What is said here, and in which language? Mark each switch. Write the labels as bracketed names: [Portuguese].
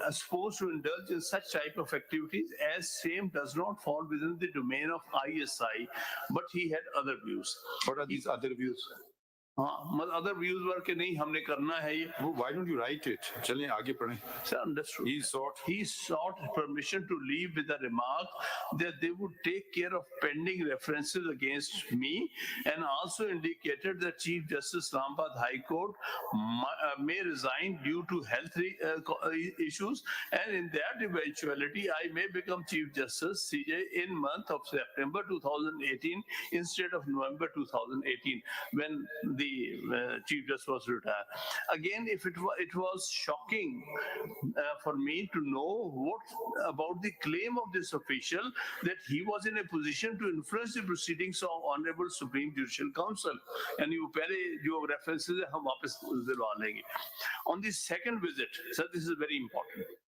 [English] supposed to indulge in such type of activities, as same does not fall within the domain of ISI, but he had other views. What are these other views? [Urdu] हाँ, [English] other views were [Urdu] कि नहीं हमने करना है ये. [English] Why don't you write it? [Urdu] चलें आगे पढ़ें. [English] Sir, understood. He sought permission to leave with a remark that they would take care of pending references against me, and also indicated that Chief Justice Islamabad High Court may resign due to health issues, and in that eventuality I may become Chief Justice CJ in month of September 2018 instead of November 2018, when the the Chief Justice was retired. Again, if it was shocking for me to know what about the claim of this official that he was in a position to influence the proceedings of Honorable Supreme Judicial Council. And you [Urdu] पहले जो references है हम वापस दिलवा लेंगे. [English] On the second visit, sir, this is very important.